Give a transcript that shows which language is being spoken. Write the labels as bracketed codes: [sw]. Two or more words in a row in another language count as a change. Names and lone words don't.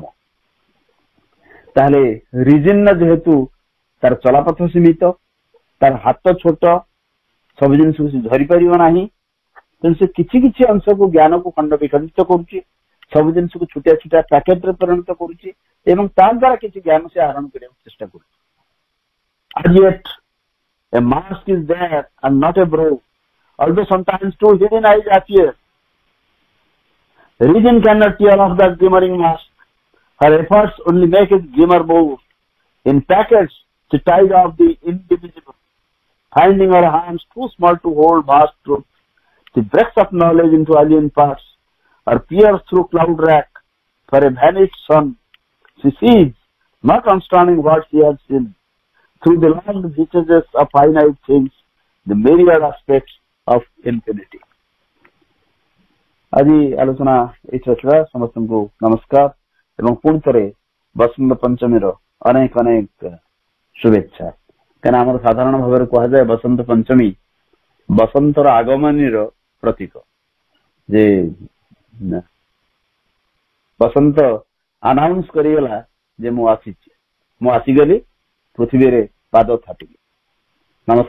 [or] ତାହେଲେ ରିଜିନ୍ର ଯେହେତୁ ତାର ଚଲାପଥ ସୀମିତ, ତାର ହାତ ଛୋଟ, ସବୁ ଜିନିଷକୁ ସେ ଧରିପାରିବ ନାହିଁ, ତେଣୁ ସେ କିଛି କିଛି ଅଂଶକୁ ଜ୍ଞାନକୁ ଖଣ୍ଡ ବିଖଣ୍ଡିତ କରୁଛି, ସବୁ ଜିନିଷକୁ ଛୋଟିଆ ଛୋଟିଆ ପ୍ୟାକେଟରେ ପରିଣତ କରୁଛି ଏବଂ ତା ଦ୍ୱାରା କିଛି ଜ୍ଞାନ ସେ ଆହରଣ କରିବାକୁ ଚେଷ୍ଟା କରୁଛି। [en] As yet, a mask is there and not a brow, although sometimes two hidden eyes appear. Reason cannot tear off that glimmering mask. Her efforts only make it glimmer more. In packets, she tied off the indivisible, finding her hands too small to hold vast truth. She breaks up knowledge into alien parts, or peers through cloud rack for a vanished sun. She sees, not understanding what she has seen, through the long reaches of finite things, the myriad aspects of infinity. [or] ଆଜି ଆଲୋଚନା ଏଇଠି ରଖିବା। ସମସ୍ତଙ୍କୁ ନମସ୍କାର ଏବଂ ପୁଣି ଥରେ ବସନ୍ତ ପଞ୍ଚମୀର ଅନେକ ଅନେକ शुभेच्छा। କାରଣ ଆମର ସାଧାରଣ ଭାବରେ କୁହାଯାଏ ବସନ୍ତ ପଞ୍ଚମୀ ବସନ୍ତର ଆଗମନୀର ପ୍ରତୀକ, ଯେ ବସନ୍ତ ଆନାଉନ୍ସ କରିଗଲା ଯେ ମୁଁ ଆସିଛି, ମୁଁ ଆସିଗଲି, ପୃଥିବୀରେ ପାଦ ଥାପିଲି।